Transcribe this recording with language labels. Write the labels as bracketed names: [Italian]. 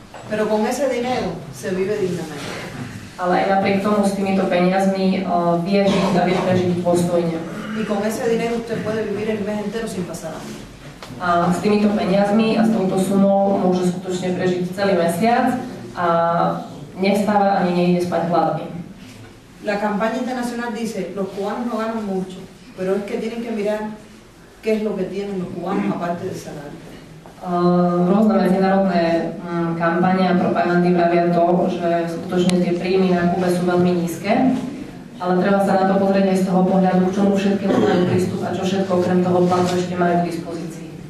[Spanish] Pero con ese dinero se vive dignamente. [Slovak] Ale aj napriek tomu s týmito peniazmi vie žiť a vie prežiť dôstojne. [Spanish] Y con ese dinero usted puede vivir el mes entero sin pasar hambre. [Slovak] A s týmito peniazmi a s touto sumou môže skutočne prežiť celý mesiac a nevstáva ani nejde spať hladný. [Spanish] La campaña internacional dice, los cubanos no ganan mucho, pero es que tienen que mirar qué es lo que tienen los cubanos aparte del salario. [Slovak] Rôzne medzinárodné kampane a propagandy vravia to, že skutočne tie príjmy na Kube sú veľmi nízke, ale treba sa na to pozrieť aj z toho pohľadu, k čomu všetkému majú prístup a čo všetko okrem toho platu ešte majú k dispozícii.